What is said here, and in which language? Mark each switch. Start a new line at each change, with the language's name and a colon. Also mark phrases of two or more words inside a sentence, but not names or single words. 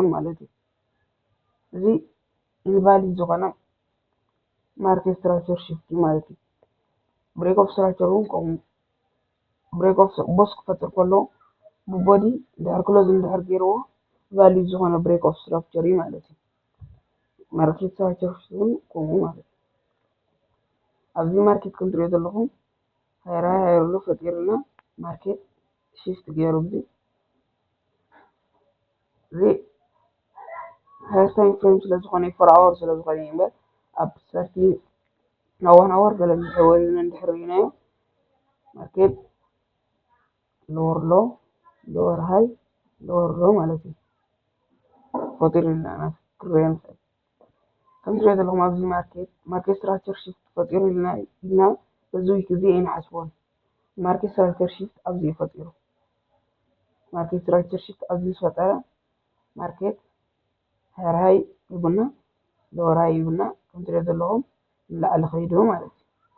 Tigrinya: ማለት እዩ። እዚ ኢንቫሊድ ዝኾነ
English: market structure shift
Tigrinya: ማለት እዩ።
English: break of structure
Tigrinya: እውን ከምኡ
English: break of BOS
Tigrinya: ክፈጥር ከሎ ብቦዲ እንድሕር ክሎዝ እንድሕር ገይርዎ ቫሊድ ዝኾነ
English: break of structure
Tigrinya: እዩ ማለት እዩ።
English: market structure shift
Tigrinya: እውን ከምኡ ማለት እዩ። ኣብዚ ማርኬት ከም ትሪኦ ዘለኹም ሃይራሎ ፈጢሩና
English: market shift
Tigrinya: ገይሩ እዚ
English: higher time frame
Tigrinya: ስለዝኾነ
English: four hour
Tigrinya: ስለዝኾነ እምበር ኣብ 30 ናብ 1 ኣወር ገለ ወሪድና እንድሕር ርኢናዮ
English: market lower low lower high lower low
Tigrinya: ማለት እዩ ፈጢሩልና ክንሪኦ ንኽእል። ከም ትሪኦ ዘለኹም ኣብዚ
English: market structure shift
Tigrinya: ፈጢሩ ኢልና በዚ ዊክ እዚ ኣይንሓስቦን።
English: market structure shift
Tigrinya: ኣብዚ እዩ ፈጢሩ።
English: market structure shift
Tigrinya: ኣብዚ ዝፈጠረ
English: market higher high
Tigrinya: ይብና
English: lower high
Tigrinya: ይብና ከም ትሪኦ ዘለኹም ንላዕሊ ኸይዱ ማለት እዩ።